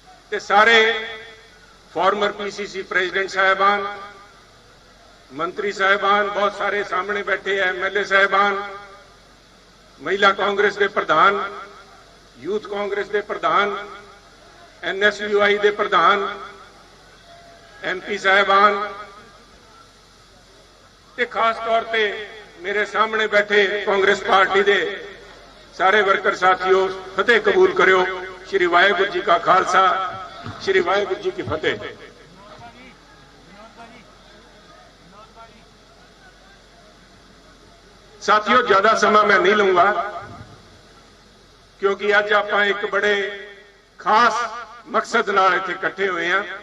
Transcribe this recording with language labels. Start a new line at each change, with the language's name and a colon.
Hindi: ते सारे farmer PCC president साहबान, मंत्री साहबान, बहुत सारे सामने बैठे हैं, MLA साहबान, महिला कांग्रेस के प्रधान, यूथ कांग्रेस के प्रधान,
Punjabi: NSUI ਦੇ ਪ੍ਰਧਾਨ MP ਸਾਹਿਬਾਨ ਤੇ ਖਾਸ ਤੌਰ ਤੇ ਮੇਰੇ ਸਾਹਮਣੇ ਬੈਠੇ ਕਾਂਗਰਸ ਪਾਰਟੀ ਦੇ ਸਾਰੇ ਵਰਕਰ ਸਾਥੀਓ, ਫਤਿਹ ਕਬੂਲ ਕਰਿਓ।
Hindi: श्री वाहेगुरु जी का खालसा, श्री वाहेगुरु जी की फतेह। साथियों, ज्यादा समय मैं नहीं लूंगा क्योंकि अज आप एक बड़े खास मकसद
Punjabi: नाल इत्थे
Hindi: इकट्ठे हुए हैं।